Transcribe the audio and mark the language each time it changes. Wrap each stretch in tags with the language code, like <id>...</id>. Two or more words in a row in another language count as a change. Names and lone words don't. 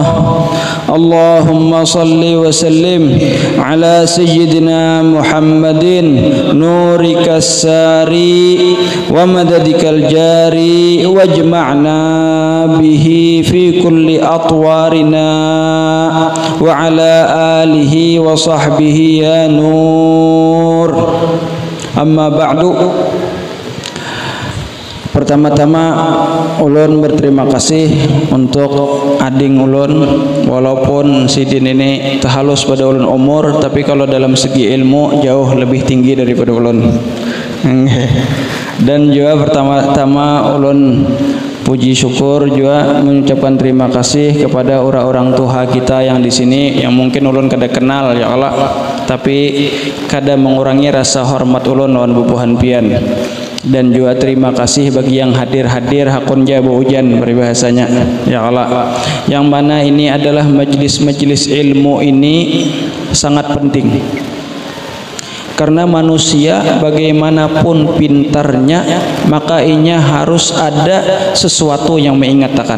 <ar>اللهم صل وسلم على سيدنا محمد نورك الساري ومددك الجاري واجمعنا به في كل أطوارنا وعلى آله وصحبه يا نور. أما بعد.</ar> <bjn>Pertama-tama ulun berterima kasih untuk ading ulun, walaupun sidin ini terhalus pada ulun umur, tapi kalau dalam segi ilmu jauh lebih tinggi daripada ulun. Dan juga pertama-tama ulun puji syukur juga mengucapkan terima kasih kepada orang-orang tua kita yang di sini, yang mungkin ulun kada kenal</bjn> <ar>يا الله,</ar> <bjn>tapi kada mengurangi rasa hormat ulun lawan bubuhan pian. Dan juga terima kasih bagi yang hadir-hadir hakun jabu hujan peribahasanya</bjn> <ar>يا الله,</ar> <bjn>yang mana ini adalah majelis-majelis ilmu ini sangat penting, karena manusia bagaimanapun pintarnya maka inya harus ada sesuatu yang mengingatkan.</bjn>